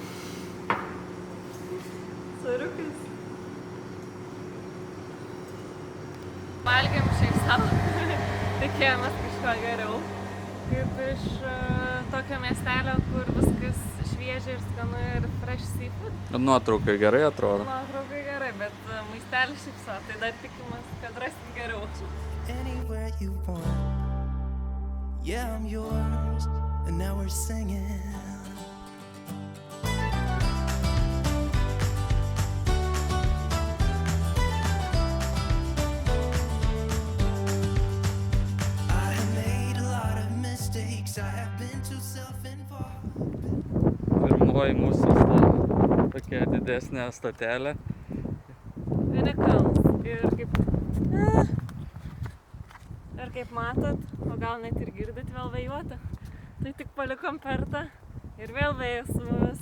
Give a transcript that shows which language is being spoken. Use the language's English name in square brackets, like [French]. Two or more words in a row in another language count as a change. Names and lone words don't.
[Lithuanian] Soriukas. Valgėm šiaip savo. Tikėjomės kažko geriau. Kaip iš tokio miestelio, kur viskas šviežia ir skanu ir [English] fresh seafood. [Lithuanian] Nuotraukai gerai atrodo. Nuotraukai gerai, bet maistelis šypso, tai dar tikimės, kad rasim geriau. [English] Anywhere you want. Yeah, I'm yours, and now we're singing. I have made a lot of mistakes. I have been too self-involved. [Lithuanian] Pirmoji mūsų tokia didesnė stotelė. Unikals. Ir kaip matot, o gal net ir girdit, vėl vėjuota. Tai tik palikom pertą ir vėl vėjas su mumis.